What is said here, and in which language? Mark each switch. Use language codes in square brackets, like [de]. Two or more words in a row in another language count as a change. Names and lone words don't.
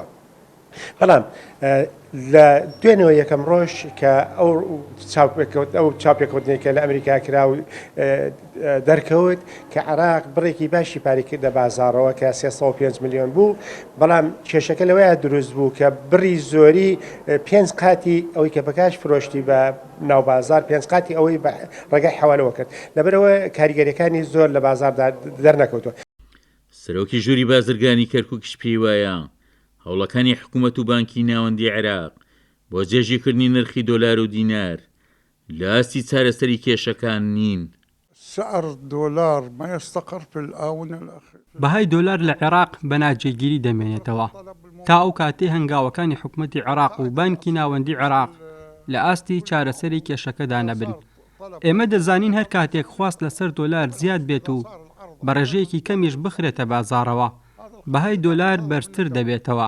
[ckb] بەڵام لە دوێنەوە یەکەم ڕۆژ کە ئەو چاپێکوتنێک کە لە ئەمریکا کرا و دەرکەوت کە عێراق بڕێکی باشی پاری کردە بازاڕەوە کە 305 میلیۆن بوو، بەڵام کێشەکە لەوەیە دروست بوو کە بڕی زۆری 5 قاتی ئەوەی کە بەکاش فرۆشتی بە ناو بازار 5 قاتی ئەوەی ڕێگای حەوالەوە کرد، لەبەرەوە کاریگەریەکانی زۆر لە بازاردا دەرنەکەوتوە. سەرۆکی ژووری بازرگانی کەرکووکش پێی وایە هەوڵەکانی حکوومەت و بانکی ناوەندی عێراق بۆ جێژیکردنی نرخی دۆلار و دینار لە ئاستی چارەسەری کێشەکان نین. [ar] سعر الدولار ما يستقر في الآونة الأخيرة. [ckb] بەهای دۆلار لە عێراق بە ناجێگیری دەمێنێتەوە تا ئەو کاتێ هەنگاوەکانی حکوومەتی عێراق و بانکی ناوەندی عێراق لە ئاستی چارەسەری کێشەکەدا نەبن. ئێمە دەزانین هەر کاتێک خواست لەسەر دۆلار زیاد بێت و بە ڕێژەیەکی کەمیش بخرێتە بازاڕەوە، بەهای دۆلار بەرزتر دەبێتەوە.